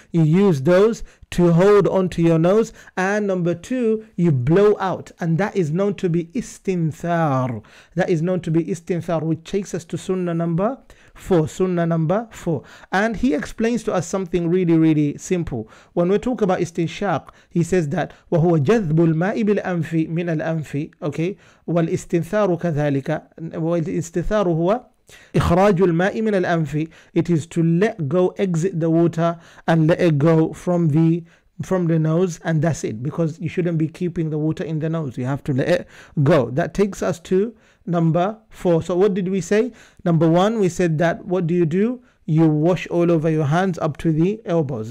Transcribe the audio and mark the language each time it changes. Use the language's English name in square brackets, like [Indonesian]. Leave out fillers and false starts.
[English] You use those to hold onto your nose, and number two, you blow out, and that is known to be istinthar. That is known to be istinthar, which takes us to sunnah number 4. Sunnah number 4. And he explains to us something really, really simple. When we talk about istinshaq, he says that [Arabic] وهو جذب الماء بالأنف من الأنف. Okay, والاستنثار كذلك. والاستنثار هو إخراج الماء من الأنف. [English] It is to let go, exit the water and let it go from the nose, and that's it, because you shouldn't be keeping the water in the nose. You have to let it go. That takes us to number 4. So what did we say? Number 1, we said that what do? You wash all over your hands up to the elbows.